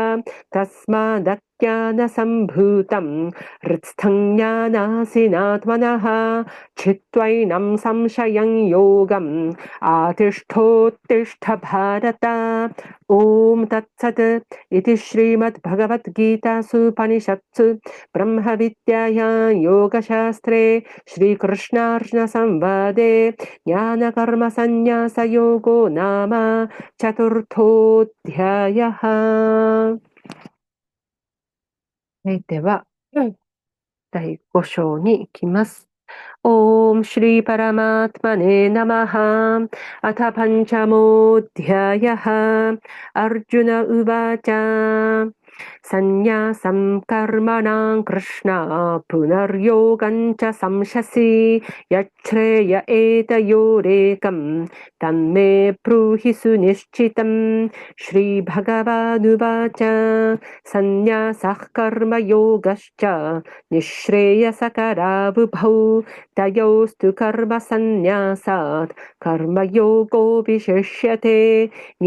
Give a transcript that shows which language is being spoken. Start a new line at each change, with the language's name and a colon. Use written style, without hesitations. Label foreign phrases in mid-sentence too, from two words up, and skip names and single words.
Sanskrit: तस्मादज्ञानसम्भूतं हृत्स्थं ज्ञानासिनात्मनः छित्त्वैनं संशयं योगम् आतिष्ठोत्तिष्ठ भारत ॐ तत्सत् इति श्रीमद्भगवद्गीतासूपनिषत्सु ब्रह्मविद्यायां योगशास्त्रे श्रीकृष्णार्जुनसंवादे ज्ञानकर्मसन्न्यासयोगो नाम चतुर्थोऽध्यायः
Japanese: では、第5章に行きます。
Sanskrit: ॐ श्री परमात्मने नमः अथ पञ्चमोऽध्यायः अर्जुन उवाच सन्न्यासं कर्मणां कृष्ण पुनर्योगं च संशसि यच्छ्रेय एतयोरेकं तन्मे ब्रूहि सुनिश्चितं श्रीभगवानुवाच सन्न्यासः कर्मयोगश्च निःश्रेयसकरावुभौ तयोस्तु कर्मसन्न्यासात् कर्मयोगो विशिष्यते ज्ञेयः